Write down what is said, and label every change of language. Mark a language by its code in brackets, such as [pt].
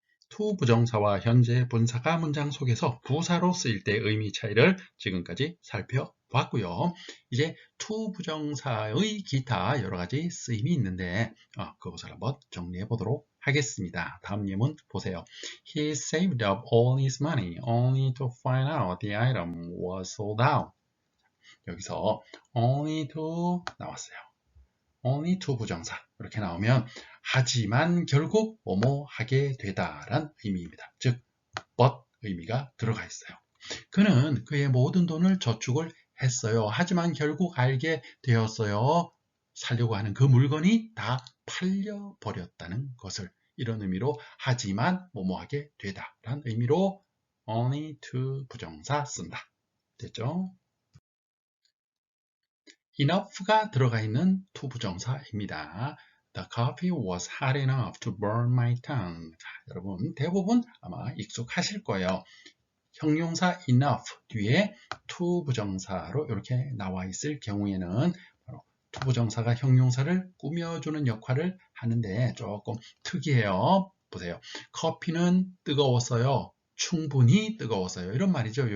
[ko] to 부정사와 현재 분사가 문장 속에서 부사로 쓰일 때 의미 차이를 지금까지 살펴봤고요. 이제 to 부정사의 기타 여러 가지 쓰임이 있는데 그것을 한번 정리해 보도록 하겠습니다. 다음 예문 보세요. [en] He saved up all his money only to find out the item was sold out. [ko] 여기서 only to 나왔어요. only to 부정사 이렇게 나오면 하지만 결국 뭐뭐 하게 되다란 의미입니다. 즉 but 의미가 들어가 있어요. 그는 그의 모든 돈을 저축을 했어요. 하지만 결국 알게 되었어요. 살려고 하는 그 물건이 다 팔려버렸다는 것을. 이런 의미로 하지만 뭐뭐하게 되다 라는 의미로 only to 부정사 쓴다. 됐죠? enough가 들어가 있는 to 부정사입니다. [en] The coffee was hot enough to burn my tongue. [ko] 자, 여러분 대부분 아마 익숙하실 거예요. 형용사 enough 뒤에 to 부정사로 이렇게 나와 있을 경우에는 바로 to 부정사가 형용사를 꾸며주는 역할을 하는데 조금 특이해요. 보세요. 커피는 뜨거웠어요. 충분히 뜨거웠어요. 이런 말이죠.